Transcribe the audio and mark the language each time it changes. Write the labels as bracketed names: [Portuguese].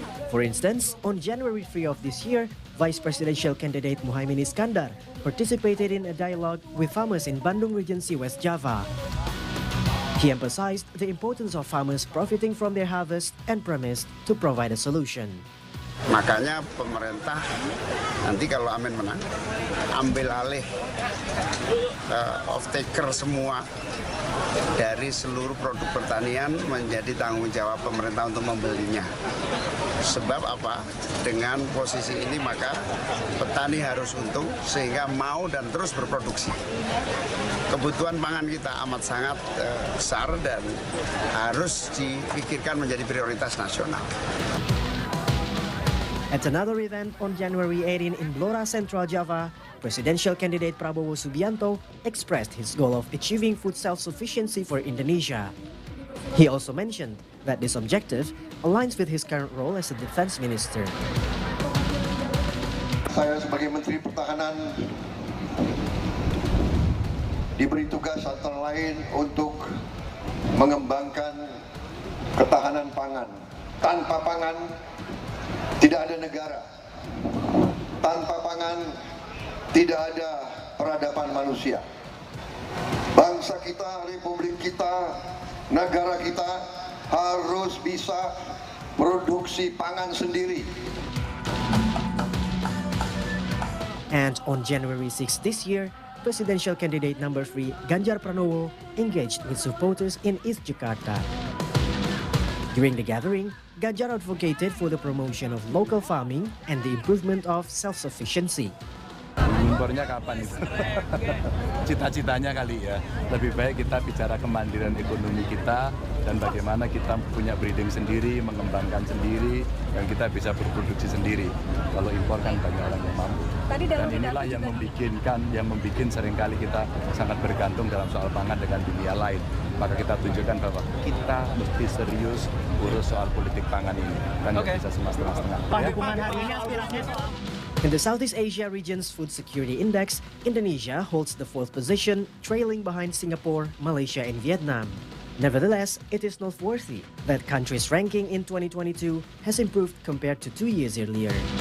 [English] For instance, on January 3 of this year, Vice Presidential candidate Muhaimin Iskandar participated in a dialogue with farmers in Bandung Regency, West Java. He emphasized the importance of farmers profiting from their harvest and promised to provide a solution. [Indonesian] Makanya pemerintah nanti kalau Amin menang, ambil alih off-taker semua dari seluruh produk pertanian menjadi tanggung jawab pemerintah untuk membelinya. Sebab apa? Dengan posisi ini maka petani harus untung sehingga mau dan terus berproduksi. Kebutuhan pangan kita amat sangat besar dan harus dipikirkan menjadi prioritas nasional. [English] At another event on January 18 in Blora, Central Java, presidential candidate Prabowo Subianto expressed his goal of achieving food self-sufficiency for Indonesia. He also mentioned that this objective aligns with his current role as a defense minister. [Indonesian] Saya sebagai Menteri Pertahanan diberi tugas antara lain untuk mengembangkan ketahanan pangan. Tanpa pangan tidak ada negara. Tanpa pangan tidak ada peradaban manusia. Bangsa kita, republik kita, negara kita harus bisa produksi pangan sendiri. [English] And on January 6 this year, presidential candidate number 3, Ganjar Pranowo, engaged with supporters in East Jakarta. During the gathering, Ganjar advocated for the promotion of local farming and the improvement of self-sufficiency. [Indonesian] Impornya kapan itu? Cita-citanya kali ya. Lebih baik kita bicara kemandirian ekonomi kita dan bagaimana kita punya breeding sendiri, mengembangkan sendiri, dan kita bisa berproduksi sendiri. Kalau impor kan banyak orang yang mampu. Dan inilah yang membuat seringkali kita sangat bergantung dalam soal pangan dengan dunia lain. Maka kita tunjukkan bahwa kita mesti serius urus soal politik pangan ini. Dan nggak bisa setengah-setengah. Dukungan hari ini aspirasinya. [English] In the Southeast Asia region's Food Security Index, Indonesia holds the 4th position, trailing behind Singapore, Malaysia, and Vietnam. Nevertheless, it is noteworthy that country's ranking in 2022 has improved compared to 2 years earlier.